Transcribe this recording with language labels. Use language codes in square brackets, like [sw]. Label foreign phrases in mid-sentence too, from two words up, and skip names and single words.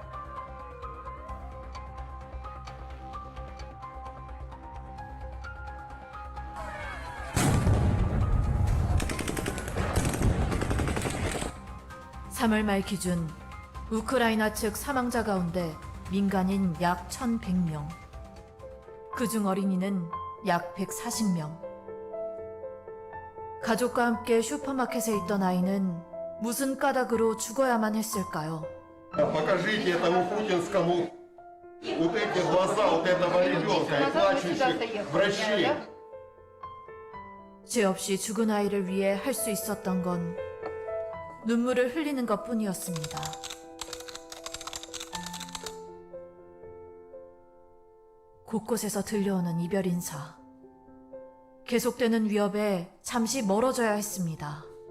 [ko] (3월) 말 기준 우크라이나 측 사망자 가운데 민간인 약 1,100명, 그중 어린이는 약 140명. 가족과 함께 슈퍼마켓에 있던 아이는 무슨 까닭으로 죽어야만 했을까요? [ru] Покажите этому путинскому вот эти глаза вот этого ребенка и плачущих врачей. [ko] 죄 없이 죽은 아이를 위해 할 수 있었던 건 눈물을 흘리는 것뿐이었습니다. 곳곳에서 들려오는 이별 인사. 계속되는 위협에 잠시 멀어져야 했습니다.